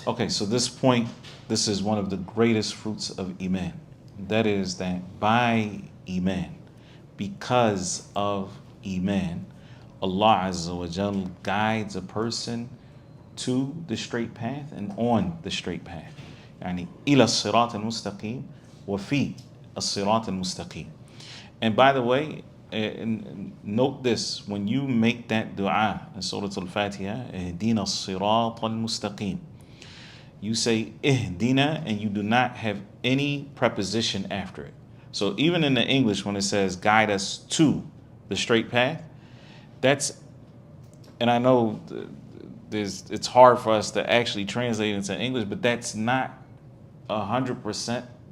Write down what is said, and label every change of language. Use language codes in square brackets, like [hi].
[en] Okay, so this point, this is one of the greatest fruits of Iman. That is that by Iman, because of Iman, Allah Azza wa Jal guides a person to the straight path and on the straight path. [ar] يعني إلى الصراط المستقيم وفي الصراط المستقيم. [en] And by the way, note this, when you make that dua in Surah Al-Fatiha, [ar] اهدنا الصراط المستقيم, [en] you say ihdina and you do not have any preposition after it. So even in the English, when it says guide us to the straight path, that's, and I know it's hard for us to actually translate into English, but that's not 100%.